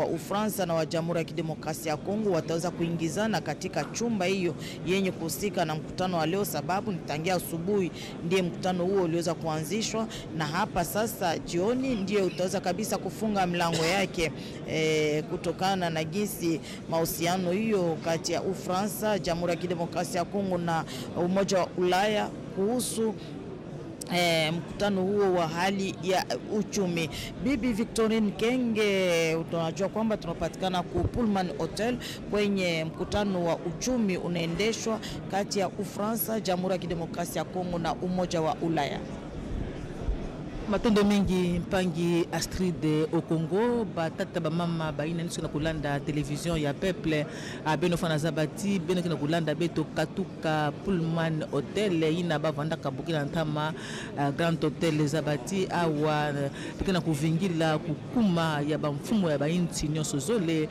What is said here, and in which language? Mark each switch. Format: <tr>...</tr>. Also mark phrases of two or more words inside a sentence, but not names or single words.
<sw>Ufaransa na wa Jamhuri ya Kidemokrasia ya Kongo wataweza kuingizana katika chumba hiyo yenye kuhusika na mkutano wa leo, sababu nitangia asubuhi ndiye mkutano huo uliweza kuanzishwa, na hapa sasa jioni ndiye utaweza kabisa kufunga mlango yake, kutokana na jinsi mahusiano hiyo kati ya Ufaransa, Jamhuri ya Kidemokrasia ya Kongo na Umoja wa Ulaya kuhusu mkutano huo wa hali ya uchumi. Bibi Victorine Kenge, tunajua kwamba tunapatikana ku Pullman Hotel kwenye mkutano wa uchumi unaendeshwa kati ya Ufaransa, Jamhuri ya Kidemokrasia ya Kongo na Umoja wa Ulaya.</sw> <ktu>Matondo mingi mpangi Astrid au Congo batata ba mama baina niso na kulanda television ya peuple beno fana zabati beno kina kulanda beto katuka Pullman Hotel ina bavanda kabukina ntama Grand Hotel zabati awa pikana kuvingila kukuma ya mfumo ya bainti nyonso zole.</ktu>